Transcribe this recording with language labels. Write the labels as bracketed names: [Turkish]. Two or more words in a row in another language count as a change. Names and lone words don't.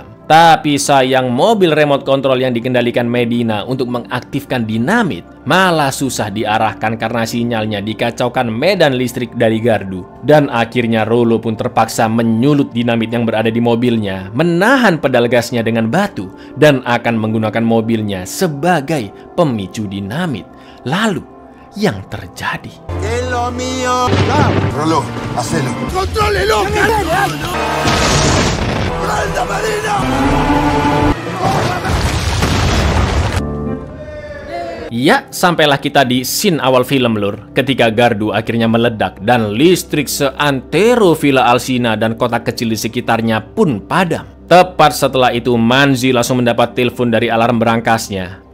[Indonesian] Tapi sayang mobil remote control yang dikendalikan Medina untuk mengaktifkan dinamit malah susah diarahkan karena sinyalnya dikacaukan medan listrik dari gardu. Dan akhirnya Rolo pun terpaksa menyulut dinamit yang berada di mobilnya, menahan pedal gasnya dengan batu, dan akan menggunakan mobilnya sebagai pemicu dinamit. Lalu, yang terjadi. [Spanish] ¡Es lo mío! Rolo, hacelo. ¡Contrólelo! ¡Alta Marina! [Indonesian] Ya, sampailah kita di scene awal film lur, ketika gardu akhirnya meledak dan listrik seantero Villa Alcina dan kota kecil di sekitarnya pun padam. Tepat setelah itu Manzi langsung mendapat telepon dari alarm berangkasnya.